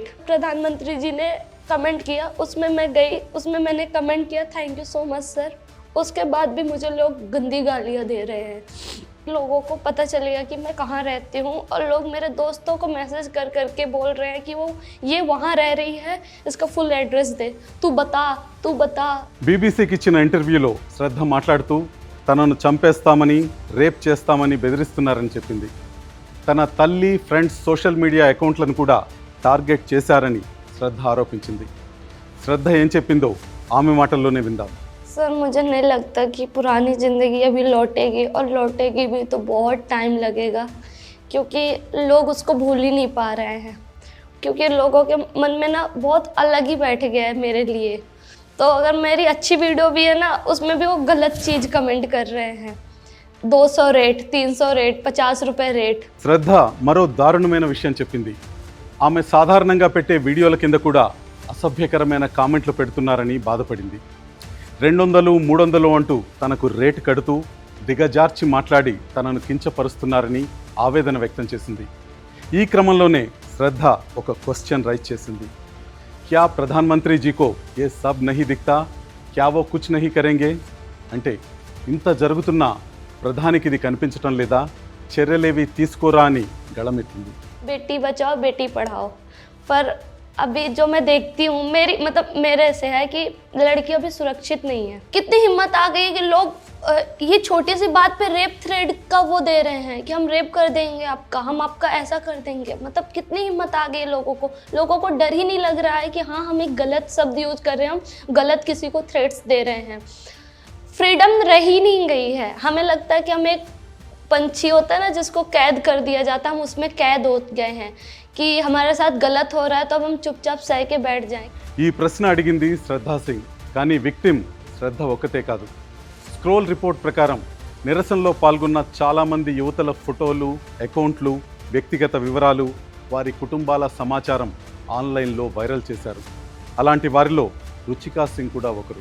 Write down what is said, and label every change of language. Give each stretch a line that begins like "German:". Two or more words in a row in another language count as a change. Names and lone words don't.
Hindi: प्रधानमंत्री जी ने कमेंट किया, उसमें मैं गई, उसमें मैंने कमेंट किया
English: thank you so much sir.
Hindi: उसके बाद भी मुझे लोग गंदी गालियाँ दे रहे हैं. लोगों को पता चलेगा कि मैं कहाँ रहती हूँ और लोग मेरे दोस्तों को मैसेज कर करके बोल रहे हैं कि वो ये वहाँ रह रही है, इसका
English: full address
Hindi: दे, तू बता.
Telugu: బీబీసీకి ఇచ్చిన ఇంటర్వ్యూలో శ్రద్ధ మాట్లాడుతూ తనను చంపేస్తామని, రేప్ చేస్తామని బెదిరిస్తున్నారని చెప్పింది. తన తల్లి, ఫ్రెండ్స్
English: social media
Telugu: అకౌంట్లను కూడా టార్గెట్ చేశారని శ్రద్ధ ఆరోపించింది. శ్రద్ధ ఏం చెప్పిందో ఆమె మాటల్లోనే విందాం.
Hindi: सर मुझे नहीं लगता कि पुरानी ज़िंदगी अभी लौटेगी, और लौटेगी भी तो बहुत टाइम लगेगा, क्योंकि लोग उसको भूल ही नहीं पा रहे हैं. क्योंकि लोगों के मन में ना बहुत अलग ही बैठ गया है मेरे लिए. तो अगर मेरी अच्छी वीडियो भी है ना, उसमें भी वो गलत चीज़ कमेंट कर रहे हैं. 200 रेट, 300 रेट, 50 रुपये रेट.
Telugu: శ్రద్ధ మరో దారుణమైన విషయం చెప్పింది. ఆమె సాధారణంగా పెట్టే వీడియోల కింద కూడా అసభ్యకరమైన కామెంట్లు పెడుతున్నారని బాధపడింది. 200, 300 అంటూ తనకు రేటు కడుతూ దిగజార్చి మాట్లాడి తనను కించపరుస్తున్నారని ఆవేదన వ్యక్తం చేసింది. ఈ క్రమంలోనే శ్రద్ధ ఒక
English: question raise
Telugu: చేసింది.
Hindi: क्या प्रधानमंत्री जीको ये सब नहीं दिखता, क्या वो कुछ नहीं करेंगे?
Telugu: అంటే ఇంత జరుగుతున్నా ప్రధానికి ఇది కనిపించటం లేదా, చర్యలేవి తీసుకోరా అని గళమెత్తింది.
Hindi: बेटी बचाओ बेटी पढ़ाओ, पर अभी जो मैं देखती हूँ मेरे से है कि लड़कियां भी सुरक्षित नहीं है. कितनी हिम्मत आ गई है कि लोग ये छोटी सी बात पे
English: rape thread
Hindi: का वो दे रहे हैं कि हम रेप कर देंगे आपका, हम आपका ऐसा कर देंगे. मतलब कितनी हिम्मत आ गई लोगों को डर ही नहीं लग रहा है कि हाँ हम एक गलत शब्द यूज कर रहे हैं, हम गलत किसी को थ्रेट्स दे रहे हैं. फ्रीडम रही नहीं गई है. हमें लगता है कि हम एक पंछी होता है ना जिसको कैद कर दिया जाता है, हम उसमें कैद हो गए हैं कि हमारे साथ गलत हो रहा है तो अब हम चुपचाप सह के बैठ जाएं.
Telugu: ఈ ప్రశ్న అడిగింది శ్రద్ధా సింగ్. కానీ విక్టిమ్ శ్రద్ధ ఒక్కతే కాదు. స్క్రోల్ రిపోర్ట్ ప్రకారం నిరసనలో పాల్గొన్న చాలామంది యువతల ఫోటోలు, అకౌంట్లు, వ్యక్తిగత వివరాలు, వారి కుటుంబాల సమాచారం ఆన్లైన్లో వైరల్ చేశారు. అలాంటి వారిలో రుచికా సింగ్ కూడా ఒకరు.